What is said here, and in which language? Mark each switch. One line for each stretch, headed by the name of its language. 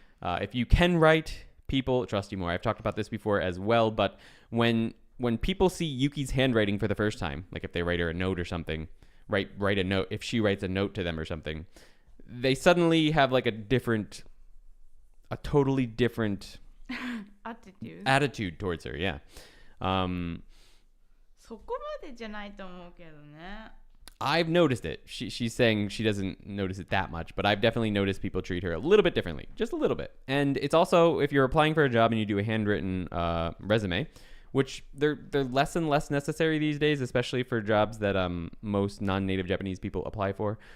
English: If you can write, people trust you more. I've talked about this before as well, but when people see Yuki's handwriting for the first time, like if they write her a note or something, write a note, if she writes a note to them or something, they suddenly have like a totally different attitude towards her. Yeah.
Japanese: そこまでじゃないと思うけどね。
English: I've noticed it. She's saying she doesn't notice it that much, but I've definitely noticed people treat her a little bit differently, just a little bit. And it's also, if you're applying for a job and you do a handwritten resume, which they're less and less necessary these days, especially for jobs that most non-native Japanese people apply for.